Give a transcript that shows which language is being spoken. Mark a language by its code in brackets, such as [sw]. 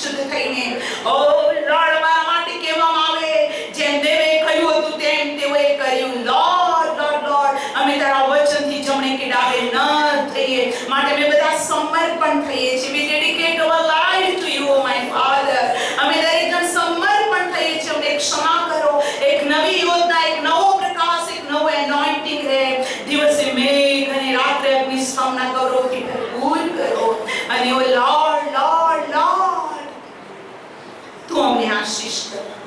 [gu] થઈને ઓ લોર્ડ અમારા માટે કહેવામાં આવે જેમ દેવે કહ્યું હતું તેમ તેઓએ કર્યું. લોર્ડ લોર્ડ લોર્ડ અમે તારા વચનથી જમણે કે ડાબે ન થઈએ માટે અમે બધા સમર્પણ થઈએ છીએ. [en] We dedicate our life to you, my Father. [gu] અમે દરેક જણ સમર્પણ થઈએ છીએ. અમને ક્ષમા કરો. એક નવી યોજના, એક નવો પ્રકાશ, એક નવો એનોઇન્ટિંગ રહે. દિવસે મેઘ અને રાત્રે અગ્નિ સ્તંભના ગૌરવથી ભરપૂર કરો. અને ઓ લોર્ડ લોર્ડ લોર્ડ તું અમને આશીષ કર.